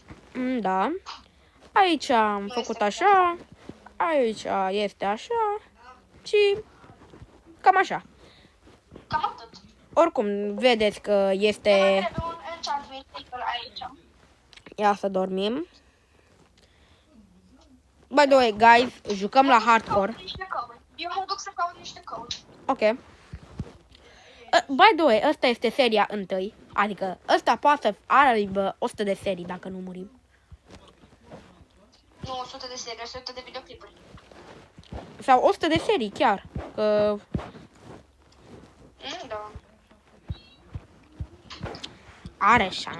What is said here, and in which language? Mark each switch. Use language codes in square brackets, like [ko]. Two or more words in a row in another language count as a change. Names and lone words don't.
[ro] Da. Aici am făcut așa. Aici este așa. Și cam așa. Cam atât. Oricum, vedeți că este... Mai trebuie un [en] enchantment table [ro] aici. Ia să dormim. [en] By the way, guys, [ro] jucăm la hardcore. Eu mă duc să caut niște căuri. [en] Ok. By the way, [ro] asta este seria întâi. Adică, ăsta poate să aibă 100 de serii dacă nu murim. Nu 100 de serii, 100 de videoclipuri. Sau 100 de serii, chiar. Că Da. are șanse.